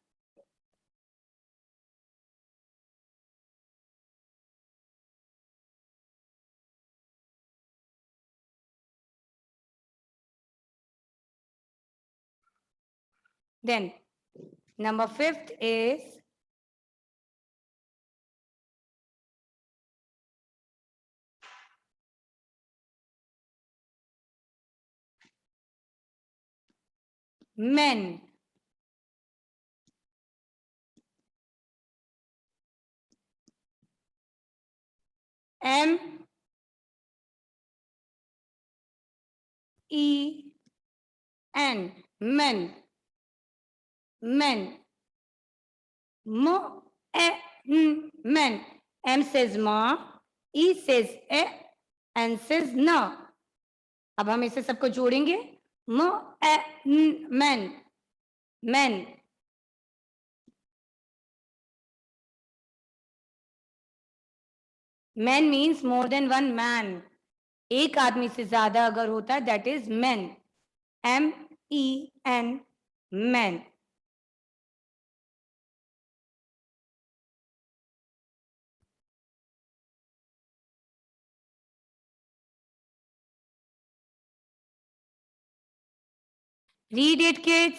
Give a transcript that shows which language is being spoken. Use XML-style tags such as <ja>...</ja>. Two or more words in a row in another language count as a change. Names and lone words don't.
<en>Then number 5th is men. M, E, N, men. Men. M, E, N, men. M says ma, E says e, N says na.</en> <hi>अब हम इसे सबको जोड़ेंगे.</hi> <en>M, E, N, men. Men. Men means more than one man.</en> <hi>एक आदमी से ज्यादा अगर होता है,</hi> <en>that is men. M-E-N, men. Read it, kids.</en>